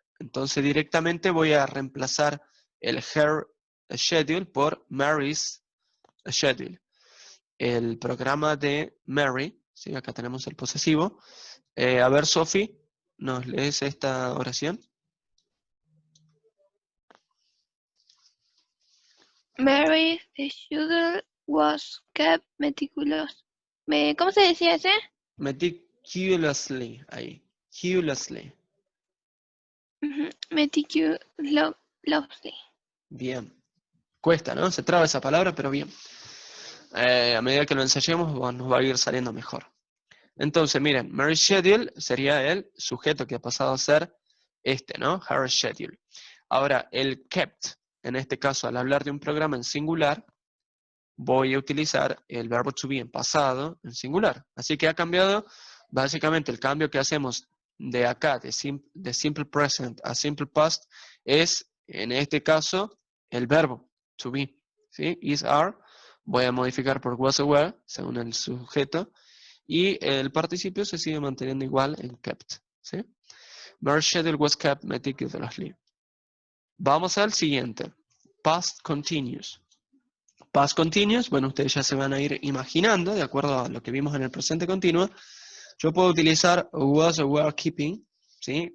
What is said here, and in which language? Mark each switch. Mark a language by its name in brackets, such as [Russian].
[Spanish] Entonces directamente voy a reemplazar el [English] her schedule [Spanish] por Mary's schedule. El programa de Mary, ¿sí? Acá tenemos el posesivo. A ver, Sophie, ¿nos lees esta oración? [English] Mary's schedule was kept meticulous. [Spanish] ¿Cómo se decía ese? [English] Meticulously, ahí. Meticulously. Meticulously. [Spanish] Bien. Cuesta, ¿no? Se traba esa palabra, pero bien. A medida que lo ensayemos, nos va a ir saliendo mejor. Entonces, miren, Mary's schedule sería el sujeto que ha pasado a ser este, ¿no? [English] Her schedule. [Spanish] Ahora, el kept, en este caso, al hablar de un programa en singular, voy a utilizar el verbo to be en pasado, en singular. Así que ha cambiado, básicamente el cambio que hacemos de acá, de simple present a simple past, es, en este caso, el verbo to be. ¿Sí? [English] Is, are, [Spanish] voy a modificar por [English] was or were, [Spanish] según el sujeto, y el participio se sigue manteniendo igual en kept. ¿Sí? [English] Mary's schedule was kept meticulously. [Spanish] Vamos al siguiente. [English] Past continuous. Past continuous, [Spanish] bueno, ustedes ya se van a ir imaginando, de acuerdo a lo que vimos en el presente continuo. Yo puedo utilizar [English] was or were keeping, [Spanish] ¿sí?